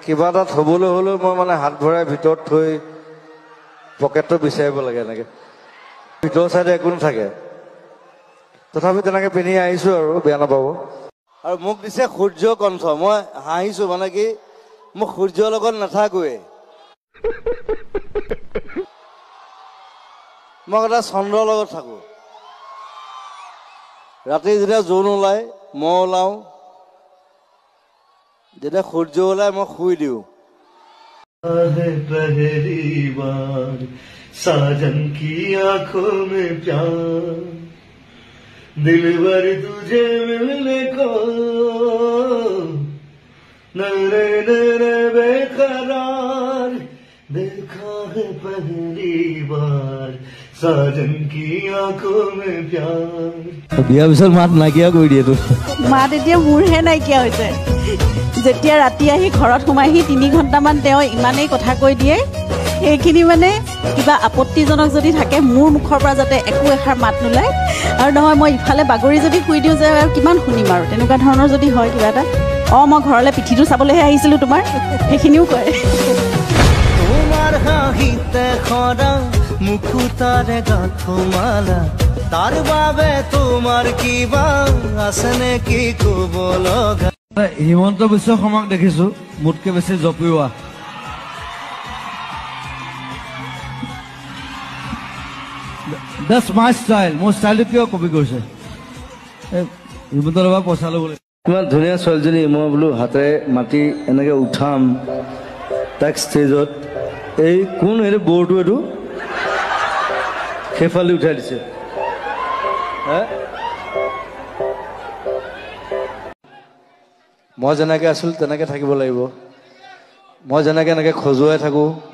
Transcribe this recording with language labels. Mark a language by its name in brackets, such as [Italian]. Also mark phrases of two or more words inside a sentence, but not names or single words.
[Assamese] কিবা এটা থ'বলৈ হ'লেও মই মানে হাত ভৰাই ভিতৰত থৈ পকেটটো বিচাৰিব লাগে এনেকৈ ভিতৰৰ চাইডে একো নাথাকে তথাপি তেনেকৈ পিন্ধি আহিছোঁ আৰু বেয়া নাপাব আৰু মোক দিছে সূৰ্য কণ্ঠ মই হাঁহিছোঁ মানে কি মই সূৰ্যৰ লগত নাথাকোৱে মই এটা চন্দ্ৰৰ লগত থাকোঁ ৰাতি যেতিয়া জোন ওলায় মই ওলাওঁ যেতিয়া সূৰ্য ওলায় মই শুই দিওঁ [Hindi] पहली बार साजन की आंखों में प्यार दिलबर तुझे मिलने को नरे नरे बेकरार देखा है पहली बार साजन की आंखों में प्यार [Assamese] বিয়াৰ পিছত মাত নাইকিয়া কৰি দিয়ে তোৰ মাত এতিয়া মোৰহে নাইকিয়া হৈছে যেতিয়া ৰাতি আহি ঘৰত সোমাইহি 3 ঘণ্টামান তেওঁ ইমানেই কথা কৈ দিয়ে সেইখিনি মানে কিবা আপত্তিজনক যদি থাকে মোৰ মুখৰ পৰা যাতে একো এষাৰ মাত নোলায় আৰু নহয় মই ইফালে বাগৰি যদি শুই দিওঁ যে কিমান শুনিম আৰু তেনেকুৱা ধৰণৰ যদি হয় কিবা এটা মই ঘৰলৈ পিঠিটো চাবলৈহে আহিছিলোঁ তোমাৰ সেইখিনিও কয় তোমাৰ হাঁহিতে খৰা মুখুতাৰে গাঁঠমালা তাৰ বাবে তোমাৰ কিবা আছে নেকি ক'ব লগা হিমন্ত বিশ্ব শৰ্মাক দেখিছোঁ মোতকৈ বেছি জপিওৱা [English] That's my style. [Assamese] মোৰ ষ্টাইলটো কিয় কপি কৰিছে হিমন্তৰ পৰা পইচা ল'বলৈ কিমান ধুনীয়া ছোৱালীজনী মই বোলো হাতেৰে মাতি এনেকৈ উঠাম তাক ষ্টেজত এই কোন এইটো বৰটো এইটো সেইফালে উঠাই দিছে মই যেনেকৈ আছিলোঁ তেনেকৈ থাকিব লাগিব মই যেনেকৈ এনেকৈ খজুৱাই থাকোঁ